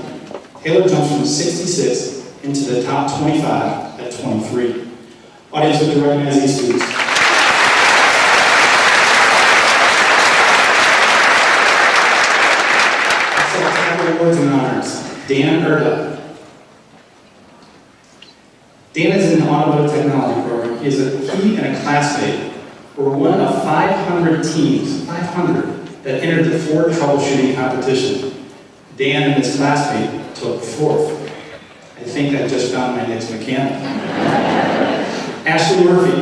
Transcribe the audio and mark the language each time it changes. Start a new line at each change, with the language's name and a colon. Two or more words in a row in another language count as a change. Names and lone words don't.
English: Taylor jumps from 66 into the top 25 at 23. Audience, would you recognize these students? Awards and honors. Dan Erda. Dan is in the automotive technology program. He and a classmate were one of 500 teams, 500, that entered the Ford troubleshooting competition. Dan and his classmate took 4th. I think I just found my next mechanic. Ashley Murphy.